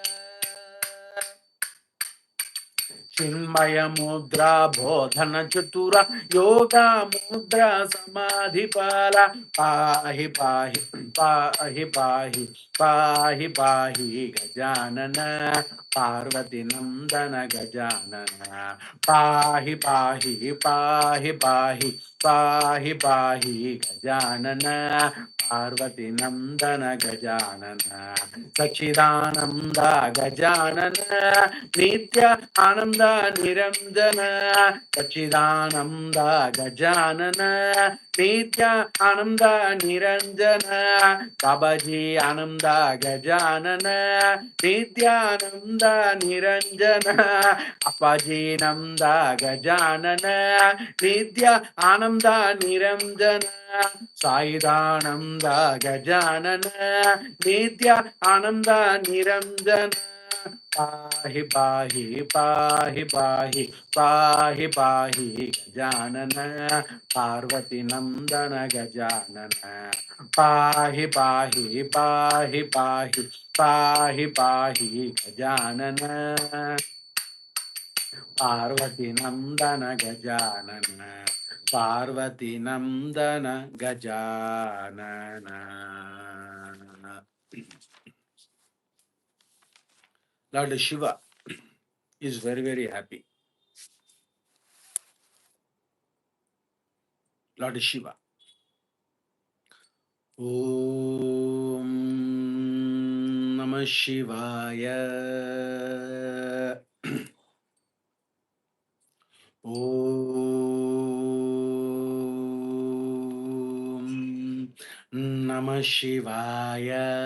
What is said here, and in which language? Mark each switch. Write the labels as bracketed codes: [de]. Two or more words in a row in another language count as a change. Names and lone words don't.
[sa] चिन्मय मुद्रा बोधन चतुरा योगा मुद्रा समाधिपाला पाहि पाहि पाहि पाहि पाहि पाहि गजानन पार्वती नंदन गजानन पाहि पाहि पाहि पाहि पाहि पाहि गजानन पार्वती नंदन गजानन सच्चिदानंद गजानन नित्य आनंद निरंजन सच्चिदानंद गजानन नित्य आनंद निरंजन बाबाजी आनंद गजानन नित्यानंद निरंजन अप्पाजी नंद गजानन नित्य आनंद निरंजन साईदानंद गजानन नित्य आनंद निरंजन पाहि पाहि पाहि पाहि पाहि पाहि गजानन पार्वती नंदन गजानन पाहि पाहि पाहि पाहि पाहि पाहि गजानन पार्वती नंदन गजानन पार्वती नंदन गजानन [en] Lord Shiva is very, very happy. Lord Shiva. [sa] ॐ नमः शिवाय. ॐ नमः शिवाय.